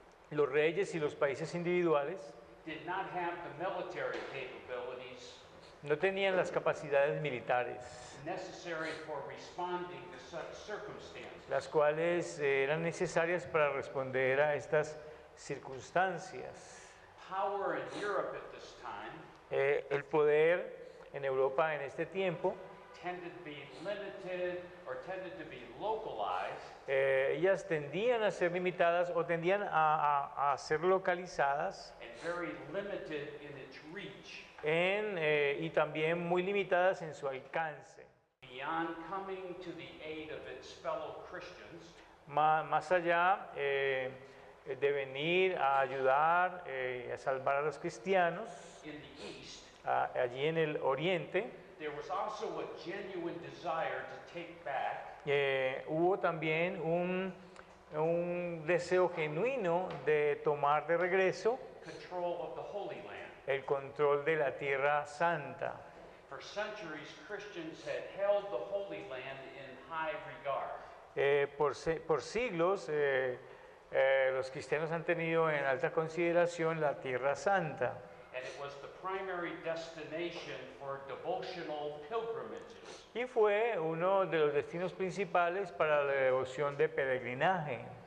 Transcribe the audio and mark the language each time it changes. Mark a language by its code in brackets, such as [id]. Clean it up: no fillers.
[es] los reyes y los países individuales [en] did not have the military capabilities [es] no tenían las capacidades militares, [en] necessary for responding to such circumstances. [es] las cuales eran necesarias para responder a estas circunstancias. [en] Power in Europe at this time [es] El poder en Europa en este tiempo, [en] tended to be limited or tended to be localized [es] ellas tendían a ser limitadas o tendían a ser localizadas [en] and very limited in its reach. [es] y también muy limitadas en su alcance. [en] Beyond coming to the aid of its fellow Christians, [es] Más allá de venir a ayudar, a salvar a los cristianos [en] in the East, [es] allí en el oriente, [en] there was also a genuine desire to take back [es] hubo también un deseo genuino de tomar de regreso [en] control of the Holy Land. [es] el control de la Tierra Santa. [en] For centuries, Christians had held the Holy Land in high regard. [es] Por siglos, los cristianos han tenido en alta consideración la Tierra Santa. [en] And it was the primary destination for devotional pilgrimages. [es] Y fue uno de los destinos principales para la devoción de peregrinaje.